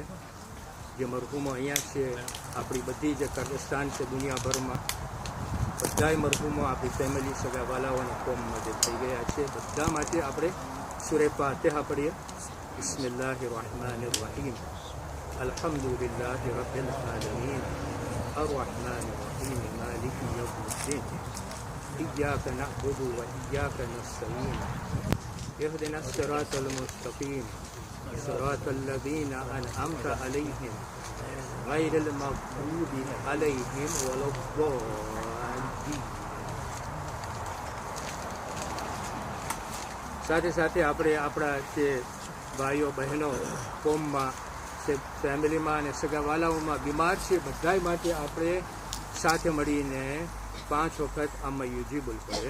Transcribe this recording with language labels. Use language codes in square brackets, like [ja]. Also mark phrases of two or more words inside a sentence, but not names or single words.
[gu] જે મરહૂમો અહીંયા છે, આપણી બધી જે કબ્રસ્તાન છે દુનિયાભરમાં, બધા મરહૂમો આપણી ફેમિલી સગાવાલાઓના કોમમાં જે થઈ ગયા છે, બધા માટે આપણે સૂરે ફાતિહા પઢીએ. [ar] بسم الله الرحمن الرحيم الحمد لله رب العالمين. الرحمن الرحيم مالك يوم الدين. إياك نعبد وإياك نستعين اهدنا الصراط المستقيم صراط الذين أنعمت عليهم غير المغضوب عليهم ولا الضالين. [gu] સાથે સાથે આપણે આપણા જે ભાઈઓ બહેનો કોમમાં ફેમિલીમાં અને સગાવાલાઓમાં બીમાર છે, બધા માટે આપણે સાથે મળીને 5 વખત [ar] أمن يجيب [gu] પડે.